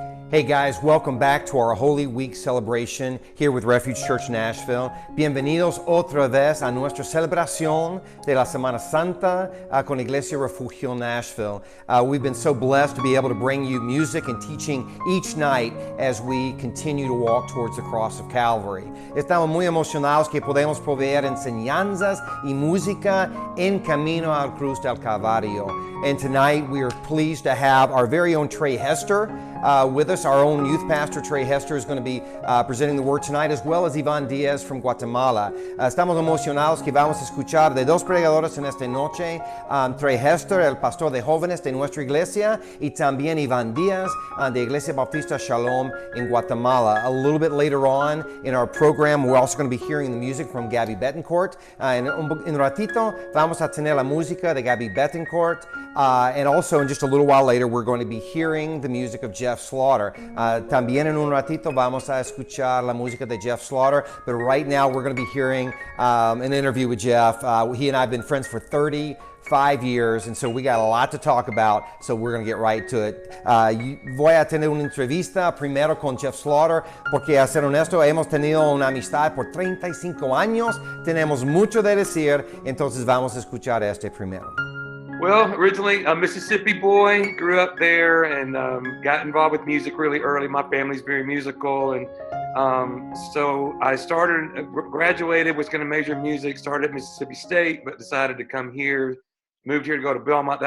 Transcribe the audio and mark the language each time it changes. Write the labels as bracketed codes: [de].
[en] Hey guys, welcome back to our Holy Week celebration here with Refuge Church Nashville. [es] Bienvenidos otra vez a nuestra celebración de la Semana Santa con Iglesia Refugio Nashville. [en] We've been so blessed to be able to bring you music and teaching each night as we continue to walk towards the cross of Calvary. [es] Estamos muy emocionados que podemos proveer enseñanzas y música en camino al cruz del Calvario. [en] And tonight we are pleased to have our very own Trey Hester with us. Our own youth pastor, Trey Hester, is going to be presenting the word tonight, as well as Iván Díaz from Guatemala. [es] Estamos emocionados que vamos a escuchar de dos predicadores en esta noche, Trey Hester, el pastor de jóvenes de nuestra iglesia, y también Iván Díaz de Iglesia Bautista Shalom in Guatemala. [en] A little bit later on in our program, we're also going to be hearing the music from Gabby Betancourt. [es] En un ratito vamos a tener la música de Gabby Betancourt, [en] and also in just a little while later, we're going to be hearing the music of Jeff Slaughter. [es] También en un ratito vamos a escuchar la música de Jeff Slaughter, [en] but right now we're going to be hearing an interview with Jeff. He and I have been friends for 35 years, and so we got a lot to talk about, so we're going to get right to it. [es] Voy a tener una entrevista primero con Jeff Slaughter, porque a ser honesto, hemos tenido una amistad por 35 años, tenemos mucho de decir, entonces vamos a escuchar este primero. [en] Well, originally a Mississippi boy, grew up there and got involved with music really early. My family's very musical, and so I graduated, was going to major in music, started at Mississippi State, but decided to come here, moved here to go to Belmont.